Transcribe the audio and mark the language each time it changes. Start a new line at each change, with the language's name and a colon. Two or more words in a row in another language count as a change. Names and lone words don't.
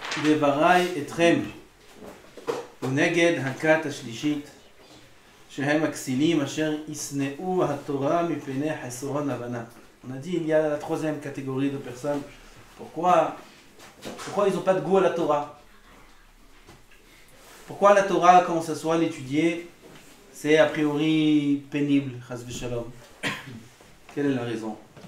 Hebrew: דברי אתכם ונגד הכת השלישית שהם הכסילים אשר ישנאו התורה מפני חסרון הבנה.
French: On a dit il y a la troisième catégorie de personnes. Pourquoi ils n'ont pas de goût à la Torah? Pourquoi la Torah, quand on s'assoit à l'étudier, c'est a priori pénible,
Hebrew: חס ושלום?
French: Quelle est la raison?